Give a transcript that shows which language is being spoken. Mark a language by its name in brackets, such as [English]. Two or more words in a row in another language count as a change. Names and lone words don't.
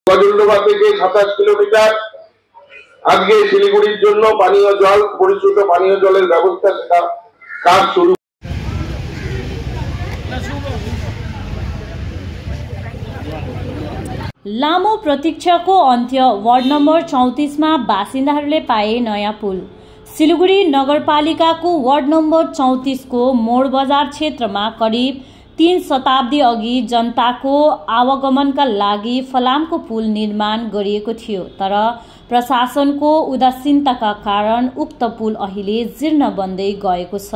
[Bangla] গজলডোবা থেকে 27 কিলোমিটার। আজকে শিলিগুড়ির জন্য পানীয় জল, পরিশুদ্ধ পানীয় জলের ব্যবস্থা কাজ শুরু। [Nepali] लामो प्रतीक्षाको अन्त्य वार्ड नम्बर 34 मा बासिन्दाहरूले पाए नयाँ पुल। सिलगढी नगरपालिकाको वार्ड नम्बर 34 को मोड बजार क्षेत्रमा करिब 3 शताब्दी अघि जनताको आवागमनका लागि फलामको पुल निर्माण गरिएको थियो, तर प्रशासनको उदासीनताका कारण उक्त पुल अहिले जीर्ण बन्दै गएको छ।